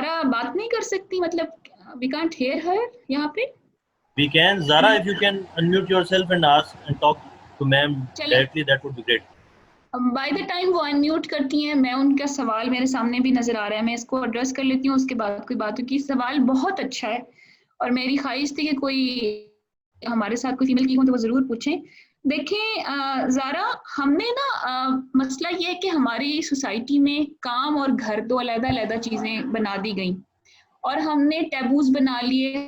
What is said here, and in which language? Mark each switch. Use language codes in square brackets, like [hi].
[ur] بات نہیں کر سکتی، مطلب [en] we can't hear her [ur] یہاں پہ. [en] We can. Zara, if you can unmute yourself and ask and talk to ma'am directly, that would be great. [ur] By the time وہ unmute کرتی ہیں، میں ان کا سوال میرے سامنے بھی نظر آ رہا ہے، میں اس کو ایڈریس کر لیتی ہوں، اس کے بعد کوئی بات ہوگی. سوال بہت اچھا ہے اور میری خواہش تھی کہ کوئی ہمارے ساتھ کوئی فیمل کی ہوں تو وہ ضرور پوچھیں. دیکھیں زارا، ہم نے نا مسئلہ یہ ہے کہ ہماری سوسائٹی میں کام اور گھر دو علیحدہ علیحدہ چیزیں بنا دی گئیں اور ہم نے ٹیبوز بنا لیے.